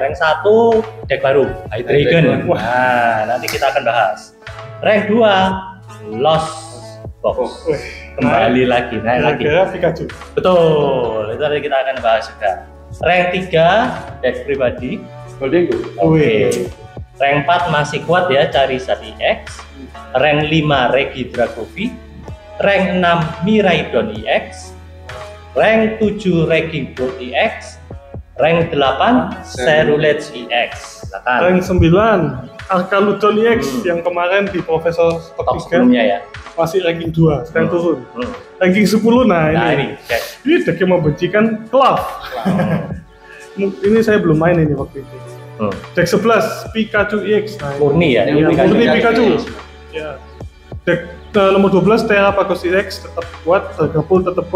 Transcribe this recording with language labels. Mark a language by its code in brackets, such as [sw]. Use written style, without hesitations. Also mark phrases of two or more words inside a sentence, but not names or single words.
[id] Rank 1 deck baru, High Dragon. Nah, nanti kita akan bahas. Rank 2 Lost Box. Kembali lagi, naik lagi. Pikachu. Betul. Itu nanti kita akan bahas juga. Rank 3 deck pribadi. Golden Go. Oke. Rank 4 masih kuat ya, Charizard EX. Rank 5 Regidra Govi. Rank 6 Miraidon EX. Rank 7 Regibot EX. Rank 8 Cerulege EX. Rank 9 Arcaludon EX yang kemarin di Profesor Top 3 sebelumnya ya. masih ranking 2, sekarang turun. Ranking 10 ini deck yang membencikan Cloud. Ini saya belum main ini waktu itu. Deck 11 Pikachu EX. Murni ya. Murni Pikachu. Ya. Deck nomor 12 Terra Pagos EX tetap kuat, tergabung tetap kuat.